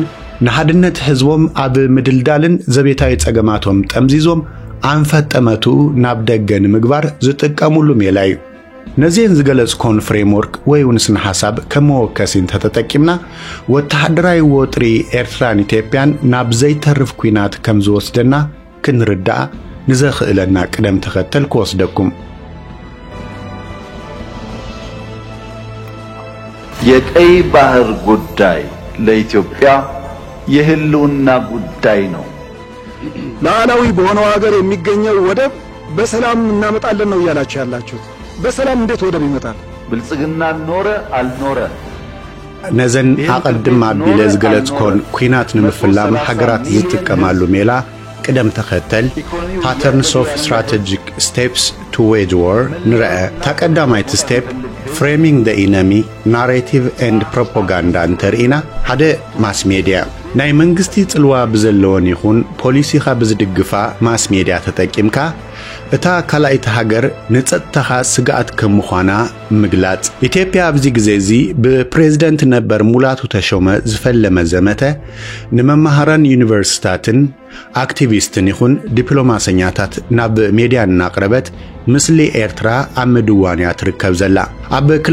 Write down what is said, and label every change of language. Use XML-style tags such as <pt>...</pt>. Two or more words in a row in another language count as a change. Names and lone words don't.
<ti>ንሓድነት ህዝቦም ኣብ ምድልዳልን ዘቤታዊ ጸገማቶም ጠምዚዞም አንፈጠመቱ ናብ ደገን ምግባር ዝጥቀሙሉ ሜላይ ነዚህን ዝገለጽኮን ፍሬምወርክ ወይ ውንስን ሐሳብ ከመወከሲን ተተጠቂምና ወተሃደራዊ ወጥሪ ኤርትራን ኢትዮጵያን ናብ ዘይተርፍ ኩናት ከም ዝወስደና ክንርዳእ ንዘኽእለና ቅደም ተኸተል ክወስደኩም</ti> <am>የቀይ ባህር ጉዳይ ለኢትዮጵያ የህልውና ጉዳይ ነው። ሉዓላዊ በሆነው ሀገር የሚገኘው ወደብ በሰላም እናመጣለን ነው ያላችሁ ያላችሁት። በሰላም እንዴት ወደብ ይመጣል? ብልጽግና ኖረ አልኖረ</am> <ti>ነዘን አቀድም አቢለ ዝገለጽኮን ኩናት ንምፍላም ሀገራት ዝጥቀማሉ ሜላ ቅደም ተኸተል</ti> <en>patterns of strategic steps to wage war</en> <ti>ንርአ ተቀዳማይት ስቴፕ</ti> <en>framing the enemy narrative and propaganda</en> <ti>እንተርኢና ሓደ</ti> <en>mass media</en> <ti>ናይ መንግስቲ ጽልዋ ብዘለዎን ይኹን ፖሊሲኻ ብዝድግፋ</ti> <en>mass media</en> <ti>ተጠቂምካ እታ ካላይት ሃገር ንጸጥታኻ ስጋት ከምዃና ምግላጽ ኢትዮጵያ ኣብዚ ግዜ እዚ ብፕሬዝደንት ነበር ሙላቱ ተሾመ ዝፈለመ ዘመተ ንመማሃራን ዩኒቨርሲታትን አክቲቪስትን ይኹን ዲፕሎማሰኛታት ናብ ሚድያ እናቅረበት ምስሊ ኤርትራ ኣብ ምድዋንያ ትርከብ ዘላ ኣብ</ti>